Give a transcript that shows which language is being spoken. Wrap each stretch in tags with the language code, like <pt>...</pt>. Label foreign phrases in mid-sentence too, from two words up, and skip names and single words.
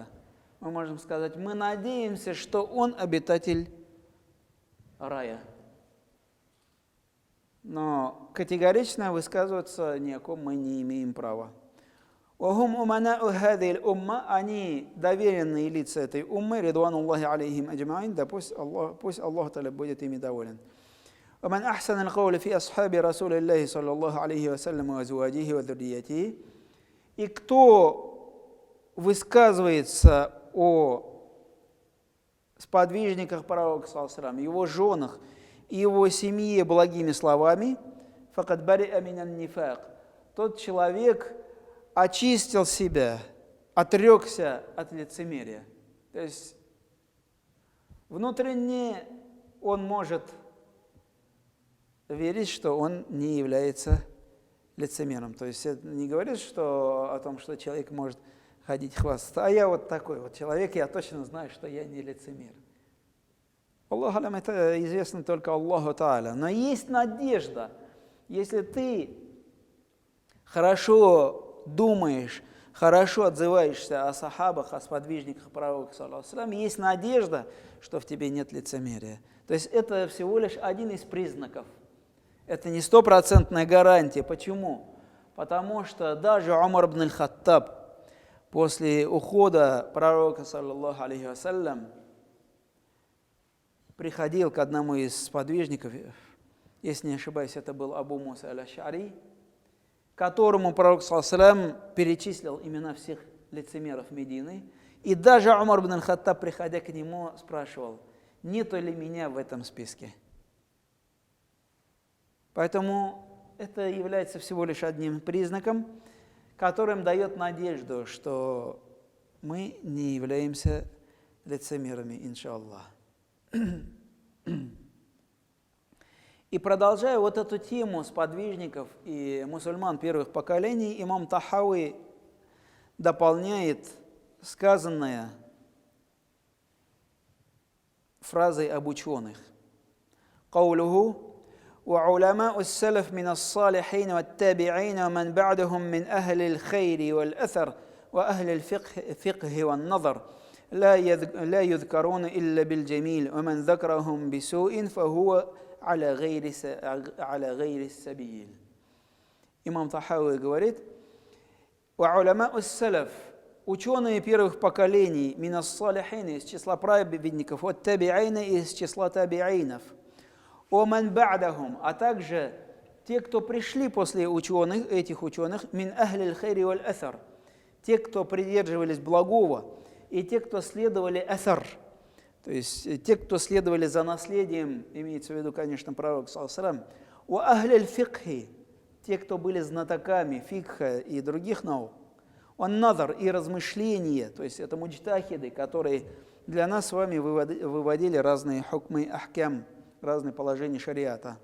<ru>Мы можем сказать: мы надеемся, что он обитатель рая. Но категорично высказываться ни о ком мы не имеем права. Они доверенные лица этой уммы,</ru> <ar>رضوان الله عليهم أجمعين,</ar> <ru>да пусть Аллах Та'аля будет ими доволен.</ru> <ar>ومن أحسن القول في أصحاب رسول الله صلى الله عليه وسلم وأزواجه وذريته.</ar> <ru>И кто высказывается о сподвижниках пророка,</ru> <ar>صلى الله عليه وسلم,</ar> <ru>его женах и его семье благими словами,</ru> <ar>فقد برئ من النفاق,</ar> <ru>тот человек очистил себя, отрекся от лицемерия. То есть внутренне он может верить, что он не является лицемером. То есть это не говорит о том, что человек может ходить хвастаться. А я вот такой вот человек, я точно знаю, что я не лицемер.</ru> <ar>الله أعلم,</ar> <ru>это известно только Аллаху Тааля. Но есть надежда. Если ты хорошо думаешь, хорошо отзываешься о сахабах, о сподвижниках пророка,</ru> <ar>صلى الله عليه وسلم,</ar> <ru>есть надежда, что в тебе нет лицемерия. То есть это всего лишь один из признаков. Это не стопроцентная гарантия. Почему? Потому что даже Умар ибн аль-Хаттаб после ухода пророка,</ru> <ar>صلى الله عليه وسلم,</ar> <ru>приходил к одному из сподвижников, если не ошибаюсь, это был Абу Муса аль-Аш'ари, которому пророк,</ru> <ar>صلى الله عليه وسلم,</ar> <ru>перечислил имена всех лицемеров Медины. И даже Умар ибн аль-Хаттаб, приходя к нему, спрашивал, нету ли меня в этом списке. Поэтому это является всего лишь одним признаком, которым дает надежду, что мы не являемся лицемерами, иншаллах. И продолжая вот эту тему сподвижников и мусульман первых поколений, имам Тахауи дополняет сказанное фразой об ученых.</ru> <ar>«Каулуху وعلماء السلف من الصالحين والتابعين ومن بعدهم من أهل الخير والأثر وأهل الفقه والنظر لا يذكرون إلا بالجميل ومن ذكرهم بسوء فهو على غير السبيل».</ar> <ru>Имам Тахауи говорит,</ru> <ar>وعلماء السلف,</ar> <ru>ученые первых поколений,</ru> <ar>من الصالحين,</ar> <ru>из числа праведников, والتابعين, из числа табиинов,</ru> <ar>ومن بعدهم,</ar> <ru>а также те, кто пришли после ученых, этих ученых,</ru> <ar>من أهل الخير والأثر,</ar> <ru>те, кто придерживались благого, и те, кто следовали асар, то есть те, кто следовали за наследием, имеется в виду, конечно, пророк,</ru> <ar>صلى الله عليه وسلم، وأهل الفقه,</ar> <ru>те, кто были знатоками фикха и других наук, он назар и размышления, то есть это муджтахиды, которые для нас с вами выводили разные хукмы ахкам, разные положения шариата.</ru>